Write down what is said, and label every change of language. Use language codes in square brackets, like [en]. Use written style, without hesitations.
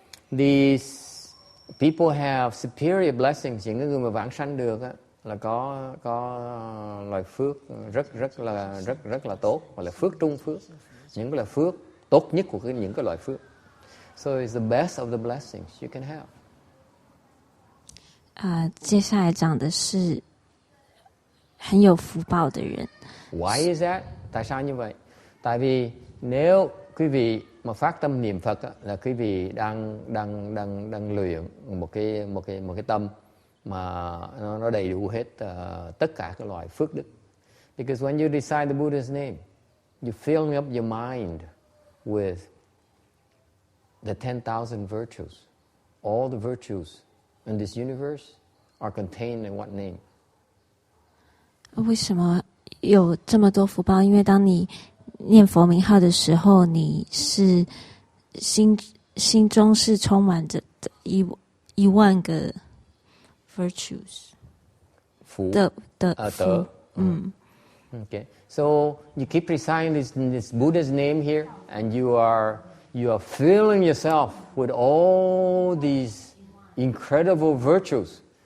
[en] These people have superior blessings. [vi] Những người mà vãng sanh được á, là có loại phước rất là tốt, gọi là phước trung phước. Những cái là phước tốt nhất của những cái loại phước. [en] So it's the best of the blessings you can have. [zh] 接下来讲的是很有福报的人。 [en] Why is that? [vi] Tại sao như vậy? Tại vì nếu quý vị mà phát tâm niệm Phật á, là quý vị đang luyện một cái tâm mà nó đầy đủ hết tất cả các loại phước đức. [en] Because when you recite the Buddha's name, you fill up your mind with the 10,000 virtues. All the virtues in this universe are contained in one name. [zh] 为什么有这么多福报？因为当你念佛名号的时候，你是心中是充满着一万个 virtues 福的福。 [en] Okay, so you keep reciting this Buddha's name here, and you are filling yourself with all these incredible virtues.